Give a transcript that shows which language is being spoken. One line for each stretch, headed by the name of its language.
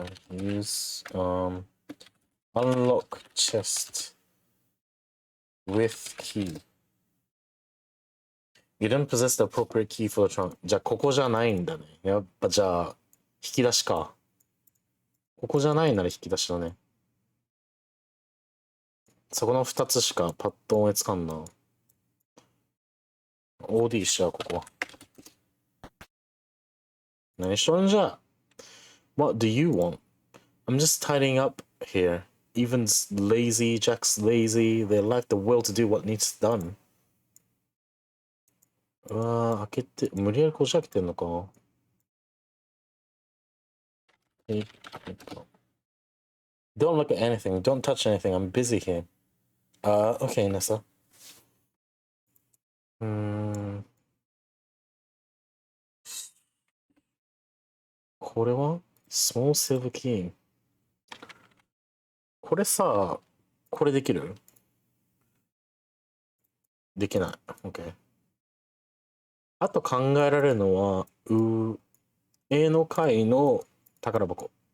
English: Use unlock chest with key. You didn't possess the appropriate key for the trunk.
Japanese: じゃあ、ここじゃないんだね。やっぱじゃあ、引き出しか。ここじゃないなら引き出しだね。そこの2つしかパッと思いつかんな。 OD しちゃう、ここは。何しとんじゃ
English: What do you want? I'm just tidying up here. Evan's lazy, Jack's lazy. They lack the will to do what needs done.
Japanese: うわー、開けて、無理やりこじ開けてんのか。
English: Don't look at anything. Don't touch anything. I'm busy here. Okay, Nessa.
Japanese: これは
English: ?Small silver key.
Japanese: これさ、これできるできない。 OK。あと考えられるのは、上の階の宝箱。